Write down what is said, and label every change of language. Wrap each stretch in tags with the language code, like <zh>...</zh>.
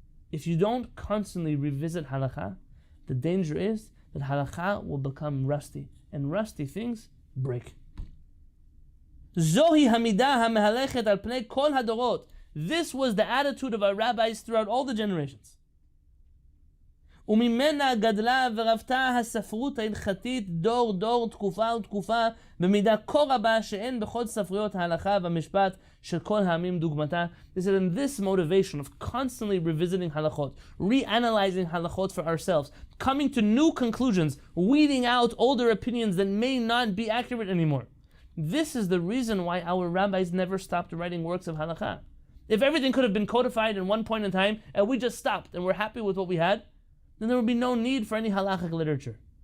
<en>If you don't constantly revisit halakha, the danger is that halakha will become rusty, and rusty things break.</en> <he>Zohi hamidah hamehalechet al pnei kol hadorot.</he> <en>This was the attitude of our rabbis throughout all the generations.</en> <he>וממנה גדלה ורבתה הספרות ההלכתית דור דור תקופה ותקופה במידה כה רבה שאין בכל ספריות ההלכה והמשפט של כל העמים דוגמתה.</he> <en>They said, in this motivation of constantly revisiting halachot, reanalyzing halachot for ourselves, coming to new conclusions, weeding out older opinions that may not be accurate anymore. This is the reason why our rabbis never stopped writing works of halakha. If everything could have been codified in one point in time and we just stopped and we're happy with what we had, then there would be no need for any halachic literature.</en>